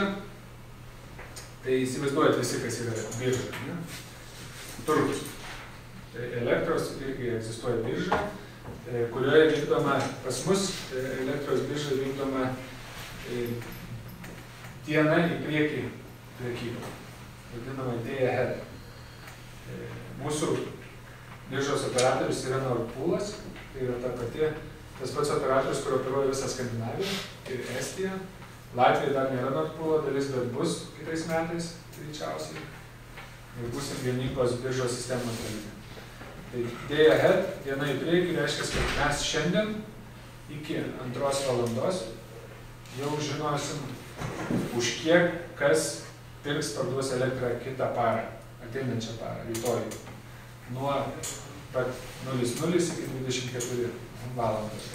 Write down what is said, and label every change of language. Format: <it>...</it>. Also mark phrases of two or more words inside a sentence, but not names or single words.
<lt>Tai įsivaizduojat visi, kas yra birža. Ne? Turgus. Tai elektros irgi egzistuoja birža, kurioje vykdoma pas mus elektros birža vykdoma diena į priekį prekybą, vadinama</lt> <en>day ahead.</en> <lt>Mūsų biržos operatorius yra Nord Poolas, tai yra tas pats operatorius, kur operuoja visą Skandinaviją ir Estiją. Latvija dar nėra Nord Poolo dalis, bet bus kitais metais, greičiausiai. Ir būsim vieningos biržos sistemos dalyje.</lt> <en>Tai day ahead,</en> <lt>diena į priekį, reiškia, kad mes šiandien iki 2 valandos jau žinosim, už kiek kas pirks parduos elektrą kitą parą, ateinančią parą, rytoj. Nuo pat 00 iki 24 valandos.</lt>